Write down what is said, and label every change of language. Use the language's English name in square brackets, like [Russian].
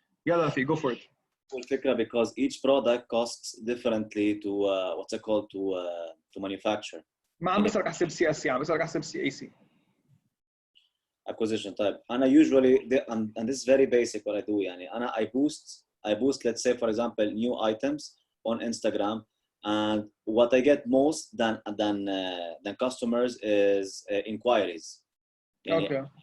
[Arabic] يلا رفيق, [English] go for it. الفكرة because each product costs differently to what's it called to manufacture. [Arabic] ما عم بسألك أحسب CSC, عم بسألك أحسب CAC. [English] Acquisition type. أنا usually and this is very basic what I do [Arabic] يعني أنا [English] I boost let's say for example new items on Instagram, and what I get most than customers is inquiries. [Arabic] يعني [English] Okay.